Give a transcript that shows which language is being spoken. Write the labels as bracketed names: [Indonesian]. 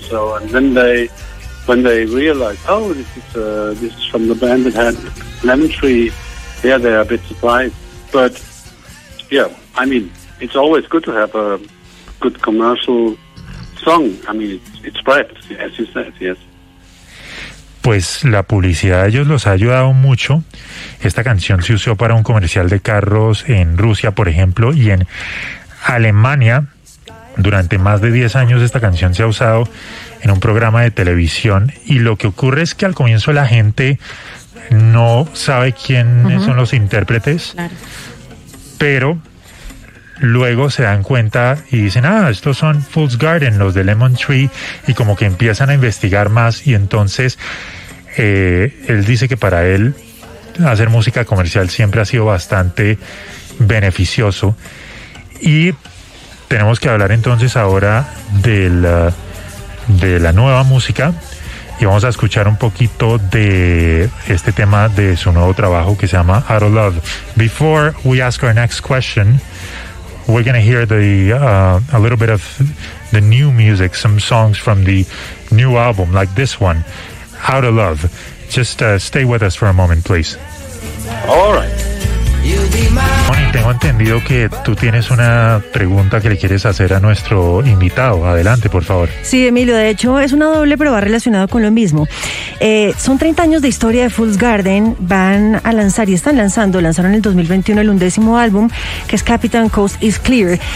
[English] So, and then they, when they realize, oh, this is from the band that had Lemon Tree, yeah, they are a bit surprised. But yeah, I mean, it's always good to have a good commercial song. I mean, it spreads, as you said, yes. [Spanish] Pues la publicidad de ellos los ha ayudado mucho. Esta canción se usó para un comercial de carros en Rusia, por ejemplo, y en Alemania. Durante más de 10 años esta canción se ha usado en un programa de televisión, y lo que ocurre es que al comienzo la gente no sabe quiénes son los intérpretes, pero luego se dan cuenta y dicen, ah, estos son Fool's Garden, los de Lemon Tree, y como que empiezan a investigar más. Y entonces él dice que para él hacer música comercial siempre ha sido bastante beneficioso. Y tenemos que hablar entonces ahora de la nueva música, y vamos a escuchar un poquito de este tema de su nuevo trabajo que se llama Out of Love. [English] Before we ask our next question, we're going to hear a little bit of the new music, some songs from the new album, like this one, Out of Love. Just stay with us for a moment, please. All right. [Spanish] Bueno, y tengo entendido que tú tienes una pregunta que le quieres hacer a nuestro invitado. Adelante, por favor. Sí, Emilio, de hecho es una doble, pero va relacionado con lo mismo. Son 30 años de historia de Fool's Garden. Van a lanzar y están lanzando, lanzaron en el 2021 el undécimo álbum, que es Captain Coast is Clear.